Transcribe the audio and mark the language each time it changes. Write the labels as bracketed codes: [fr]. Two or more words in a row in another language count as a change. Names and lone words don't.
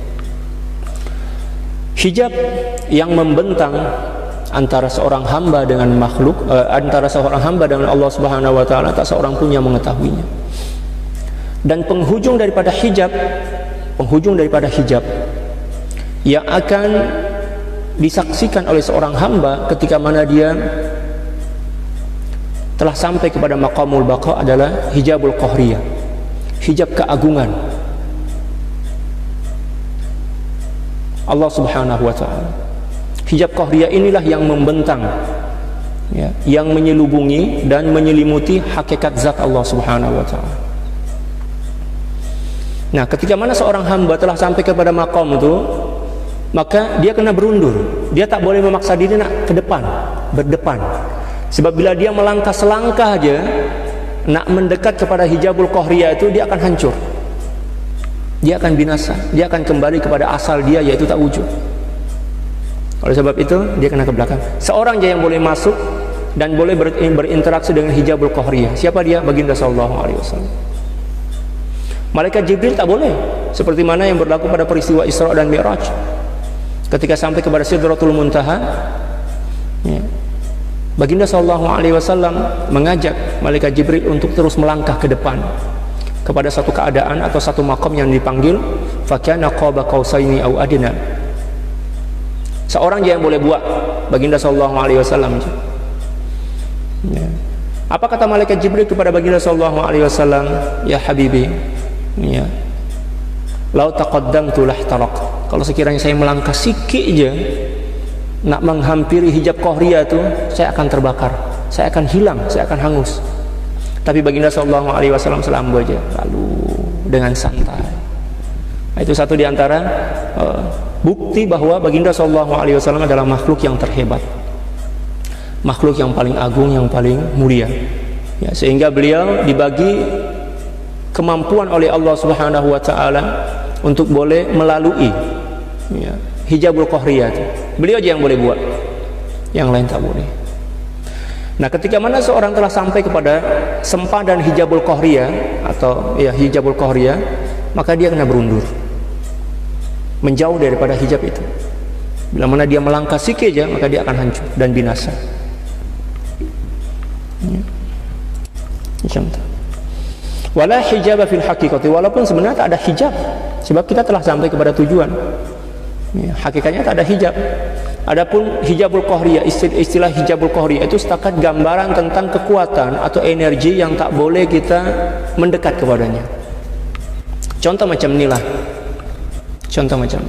[ms] Hijab yang membentang antara seorang hamba dengan makhluk, antara seorang hamba dengan Allah [ar] سبحانه وتعالى, [ms] tak seorang pun yang mengetahuinya. Dan penghujung daripada hijab yang akan disaksikan oleh seorang hamba ketika mana dia telah sampai kepada [ar] مقام البقاء [ms] adalah [ar] حجاب القهرية, [ms] hijab keagungan Allah [ar] سبحانه وتعالى. حجاب قهرية [ms] inilah yang membentang, ya, yang menyelubungi dan menyelimuti hakikat zat Allah [ar] سبحانه وتعالى. [ms] Nah, ketika mana seorang hamba telah sampai kepada maqam itu, maka dia kena berundur. Dia tak boleh memaksa diri nak ke depan, berdepan. Sebab bila dia melangkah selangkah aja nak mendekat kepada [ar] حجاب القهرية [ms] itu, dia akan hancur. Dia akan binasa. Dia akan kembali kepada asal dia, yaitu tak wujud. Oleh sebab itu, dia kena ke belakang. Seorang je yang boleh masuk dan boleh berinteraksi dengan [ar] حجاب القهرية. [ms] Siapa dia? Baginda [ar] صلى الله عليه وسلم. [ms] Malaikat Jibril tak boleh, seperti mana yang berlaku pada peristiwa Isra dan Mi'raj. Ketika sampai kepada Sidratul Muntaha, ya, Baginda [ar] صلى الله عليه وسلم [ms] mengajak malaikat Jibril untuk terus melangkah ke depan kepada satu keadaan atau satu maqam yang dipanggil [ar] فكان قاب قوسين أو أدنى. [ms] Seorang je yang boleh buat, Baginda [ar] صلى الله عليه وسلم. [ms] Ya. Apa kata malaikat Jibril kepada Baginda [ar] صلى الله عليه وسلم? يا حبيبي, ya, لو تقدمت لاحترقت. [ms] Kalau sekiranya saya melangkah sikit je nak menghampiri hijab qahriyah itu, saya akan terbakar, saya akan hilang, saya akan hangus. Tapi Baginda [ar] صلى الله عليه وسلم [ms] selamba aja, lalu dengan santai. Itu satu di antara bukti bahwa Baginda [ar] صلى الله عليه وسلم [ms] adalah makhluk yang terhebat, makhluk yang paling agung, yang paling mulia, ya, sehingga beliau dibagi kemampuan oleh Allah [ar] سبحانه وتعالى [ms] untuk boleh melalui, ya, [ar] حجاب القهرية [ms] itu. Beliau aja yang boleh buat, yang lain tak boleh. Nah, ketika mana seorang telah sampai kepada sempadan [ar] حجاب القهرية [ms] atau ya [ar] حجاب القهرية, [ms] maka dia kena berundur, menjauh daripada hijab itu. Bila mana dia melangkah sikit aja, maka dia akan hancur dan binasa. Ya. Macam itu. [ar] ولا حجاب في الحقيقة, [ms] walaupun sebenarnya tak ada hijab, sebab kita telah sampai kepada tujuan. Ya, hakikatnya tak ada hijab. Adapun [ar] حجاب القهرية, [ms] istilah [ar] حجاب القهرية [ms] itu setakat gambaran tentang kekuatan atau energi yang tak boleh kita mendekat kepadanya. Contoh macam inilah. Contoh macam ini.